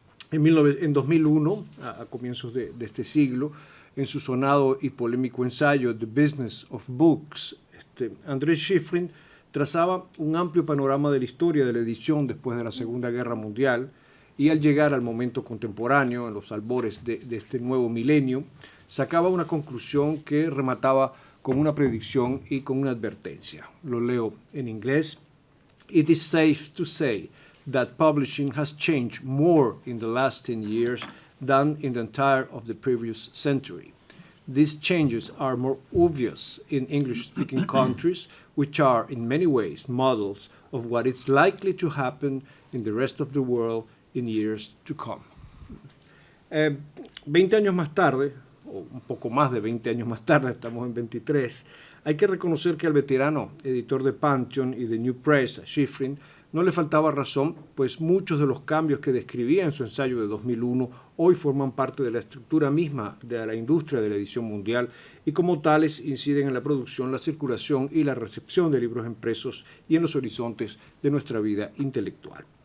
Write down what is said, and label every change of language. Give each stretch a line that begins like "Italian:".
Spanish: En 2001, a comienzos de este siglo, en su sonado y polémico ensayo The Business of Books, Andrés Schifrin trazaba un amplio panorama de la historia de la edición después de la Segunda Guerra Mundial, y al llegar al momento contemporáneo, en los albores de este nuevo milenio, sacaba una conclusión que remataba con una predicción y con una advertencia. Lo leo en inglés.
English: It is safe to say that publishing has changed more in the last 10 years than in the entire of the previous century. These changes are more obvious in English-speaking countries, which are in many ways models of what is likely to happen in the rest of the world in years to come.
Spanish: 20 años más tarde, o un poco más de 20 años más tarde, estamos en 23, hay que reconocer que al veterano editor de Pantheon y de New Press, a Shiffrin, no le faltaba razón, pues muchos de los cambios que describía en su ensayo de 2001 hoy forman parte de la estructura misma de la industria de la edición mundial y como tales inciden en la producción, la circulación y la recepción de libros impresos y en los horizontes de nuestra vida intelectual.